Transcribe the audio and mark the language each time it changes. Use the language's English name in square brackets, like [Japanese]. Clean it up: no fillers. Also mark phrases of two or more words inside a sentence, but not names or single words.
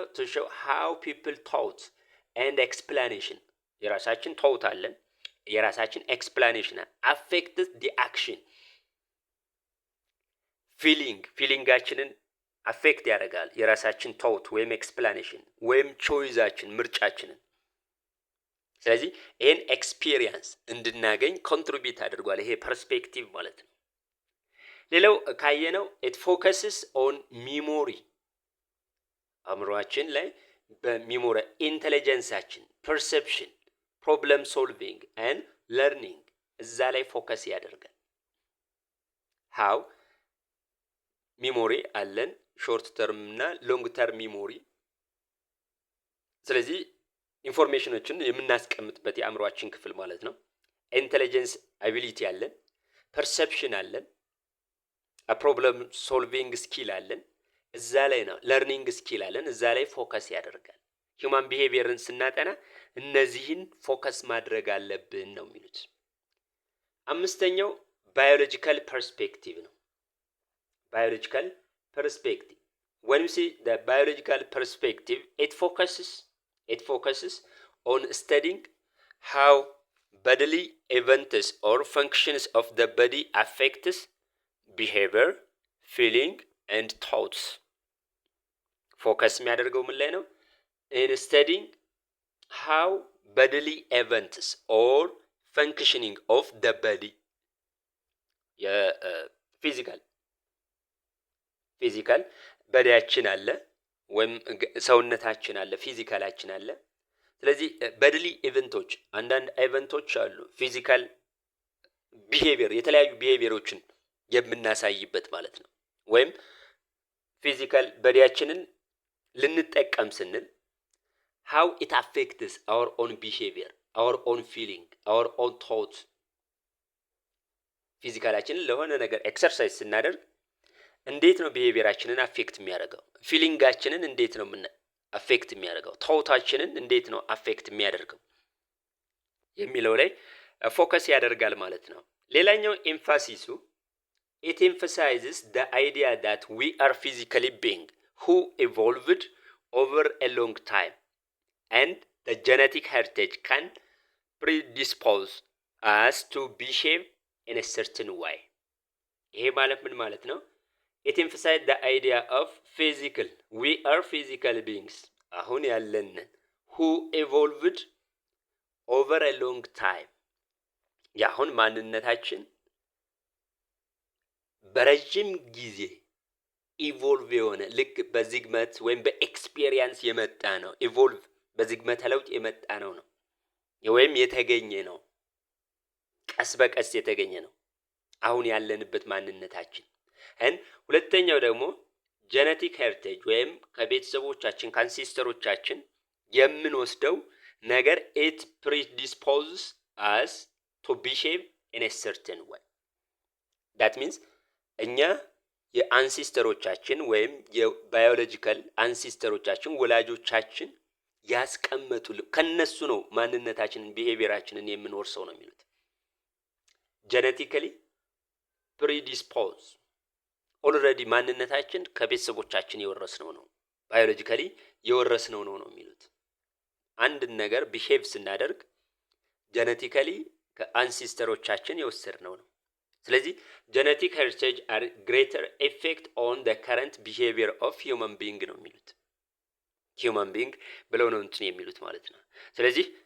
[English] to show how people thought and explanation [Amharic] የራሳችን thought አለን፣ የራሳችን [English] explanation affected the action ፊሊንጋችንን አፌክት ያደርጋል። የራሳችን thought ወይም explanation ወይም ቾይዛችን ምርጫችንን። ስለዚህ ይሄን ኤክስፒሪየንስ እንድናገኝ ኮንትሪቢዩት አድርጓል ይሄ ፐርስፔክቲቭ ማለት ነው። ሌላው ካየነው it focuses on memory አእምሮአችን ላይ በሚሞሪ ኢንተለጀንሳችን፣ perception, problem solving and learning እዛ ላይ ፎከስ ያደርጋል። how ሚሞሪ አለን short term እና long term memory። ስለዚህ ኢንፎርሜሽኖችን የምናስቀምጥበት የአእምሮአችን ክፍል ማለት ነው። intelligence ability አለን፣ ፐርሰፕሽን አለን፣ problem solving skill አለን። እዛ ላይ ነው learning skill አለን። እዛ ላይ ፎከስ ያደርጋል። ሂውማን ቢሄቪየርን ስናጠና እነዚህን ፎከስ ማድረግ አለብን ነው የሚሉት። አምስተኛው biological perspective ነው። biological perspective. When we see the biological perspective, it focuses on studying how bodily events or functions of the body affects behavior, feeling and thoughts. [Amharic] Focus የሚያደርገው ምን ላይ ነው? [English] In studying how bodily events or functioning of the body [Amharic] ፊዚካል በዲያችን አለ ወይም ሰውነታችን አለ፣ ፊዚካላችን አለ። ስለዚህ በድሊ ኢቨንቶች አንዳንድ ኢቨንቶች አሉ [English] physical behavior [Amharic] የተለያዩ ቢሄቪየሮችን የምናሳይበት ማለት ነው። ወይም ፊዚካል በዲያችንን ልንጠቀም ስንል [English] how it affects our own behavior, our own feeling, our own thoughts [Amharic] ፊዚካላችንን ለሆነ ነገር ኤክሰርሳይዝ ስናደርግ እንዴት ነው ቢሄቪየራችንን አፌክት የሚያደርገው? ፊሊንጋችንን እንዴት ነው አፌክት የሚያደርገው? ታውታችንን እንዴት ነው አፌክት የሚያደርገው የሚለው ላይ ፎከስ ያደርጋል ማለት ነው። ሌላኛው ኤምፋሲሱ [English] it emphasizes the idea that we are physically being who evolved over a long time and the genetic heritage can predispose us to behave in a certain way. [Amharic] ይሄ ማለት ምን ማለት ነው? [English] It emphasizes the idea of we are physical beings [Amharic] አሁን ያለን [English] who evolved over a long time [Amharic] ያሁን ማንነታችን በረጅም ጊዜ ኢቮልቭ የሆነ ልክ በዝግመት ወይም በኤክስፒሪየንስ የመጣ ነው። ኢቮልቭ በዝግመተ ለውጥ የመጣ ነው ወይም የተገኘ ነው። ቀስ በቀስ የተገኘ ነው አሁን ያለንበት ማንነታችን። ሁለተኛው ደግሞ [English] genetic heritage [Amharic] ወይም ከቤተሰቦቻችን ከአንሴስተሮቻችን የምንወስደው ነገር [English] it predisposes us to behave in a certain way. that means [Amharic] እኛ የአንሴስተሮቻችን ወይም የባዮሎጂካል አንሴስተሮቻችን ወላጆቻችን ያስቀመጡልን ከነሱ ነው ማንነታችንን ቢሄቪየራችንን የምንወርሰው ነው የሚሉት። [English] genetically predispose [Amharic] ኦልሬዲ ማንነታችን ከቤተሰቦቻችን የወረስነው ነው፣ ባዮሎጂካሊ የወረስነው ነው የሚሉት። አንድ ነገር ቢሄቭ ስናደርግ ጄኔቲካሊ ከአንሴስተሮቻችን የወሰድነው ነው። ስለዚህ [English] genetic heritage are greater effect on the current behavior of human being [Amharic] ነው የሚሉት። [English] human being [Amharic] ብለው ነው እንትን የሚሉት ማለት ነው። ስለዚህ